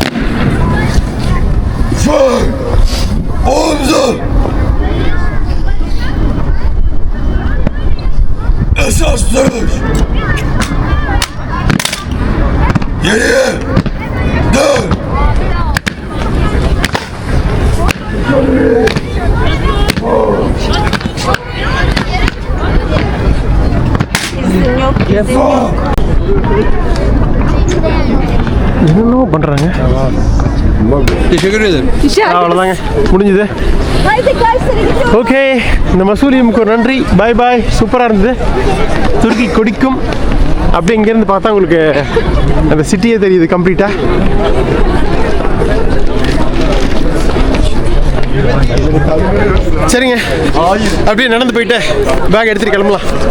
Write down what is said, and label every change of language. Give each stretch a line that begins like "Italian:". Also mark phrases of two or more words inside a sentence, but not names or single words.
Turkish: Sür. Omza. Esas dönüş. Geriye. Dön.
Tamil: என்னென்னோ பண்ணுறாங்க.
Turkish: Teşekkür ederim.
Tamil: அவ்வளோதாங்க, முடிஞ்சுது. ஓகே, இந்த மசூலியமுக்கு ஒரு நன்றி.
English: bye bye.
Tamil: சூப்பராக இருந்தது. துருக்கி கொடிக்கும். அப்படியே இங்கேருந்து பார்த்தா உங்களுக்கு அந்த சிட்டியே தெரியுது கம்ப்ளீட்டாக. சரிங்க, அப்படியே நடந்து போயிட்டு பேக் எடுத்துகிட்டு கிளம்பலாம்.